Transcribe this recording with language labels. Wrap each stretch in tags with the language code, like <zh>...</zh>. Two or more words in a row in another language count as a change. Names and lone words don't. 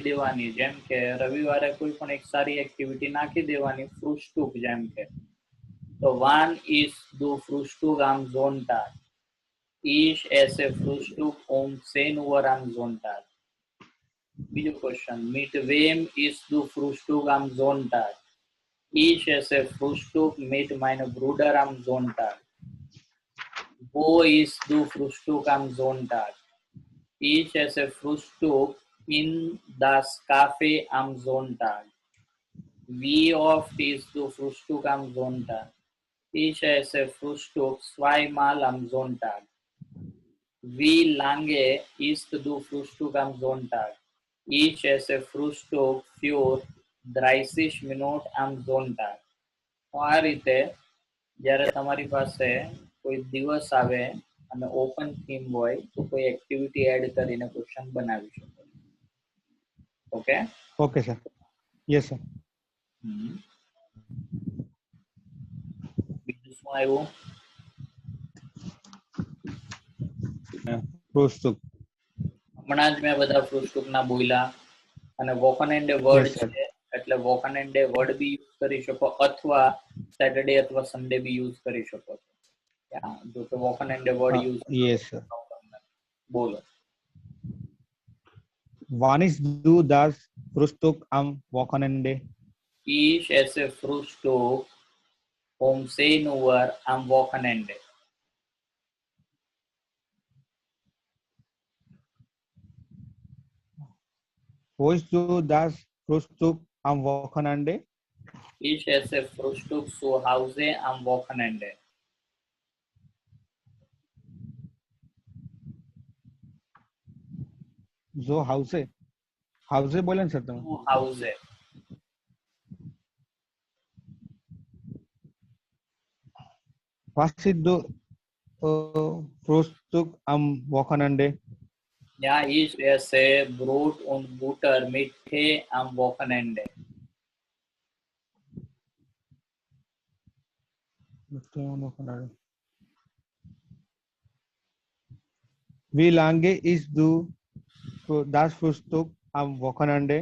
<gu>દેવાની જેમ કે રવિવારે કોઈ પણ એક સારી એક્ટિવિટી નાખી દેવાની ફ્રુસ્ટુક જેમ કે તો</gu> <de>wann isst du Frühstück am Sonntag ich esse Frühstück um zehn Uhr am Sonntag.</de> <gu>બીજો ક્વેશ્ચન</gu> <de>mit wem isst du Frühstück am Sonntag ich esse Frühstück mit mein Bruder am Sonntag. Wo ist du Frühstück am Sonntag? Ich esse Frühstück in das Café am Sonntag. Wie oft isst du Frühstück am Sonntag? Ich esse Frühstück zweimal am Sonntag. Wie lange isst du Frühstück am Sonntag? Ich esse Frühstück für 30 Minuten am Sonntag.</de> <gu>આ રીતે જ્યારે તમારી પાસે કોઈ દિવસ આવે અને ઓપન થીમ હોય તો કોઈ એક્ટિવિટી એડ કરીને ક્વેશ્ચન બનાવી શકો. ઓકે</gu> <en>Okay, sir. Yes, sir.</en> <gu>બીજું શું આવ્યું? Frühstück. હમણાં જ મેં બધા ફ્રુસ્ટુકના બોલ્યા અને વોકનએન્ડે વર્ડ</gu> <en>Yes, sir.</en> <gu>છે એટલે વોકનએન્ડે વર્ડ બી યુઝ કરી શકો અથવા સેટરડે અથવા સન્ડે બી યુઝ કરી શકો છો. જો કે વોકનએન્ડે વર્ડ યુઝ</gu> <en>Yes, sir.</en> <gu>બોલો.</gu> <de>Wann ist du das Frühstück am Wochenende? Ich esse Frühstück um 10 Uhr am Wochenende. Wo isst du das Frühstück am Wochenende? Ich esse Frühstück zu Hause am Wochenende. Zo Hause.</de> <gu>Hause બોલે ને સર તમે?</gu> <de>Zu Hause. Was ist du Frühstück am Wochenende? Ja, ich esse Brot und Butter mit Tee am Wochenende. Wie lange isst du das Frühstück am Wochenende?</de>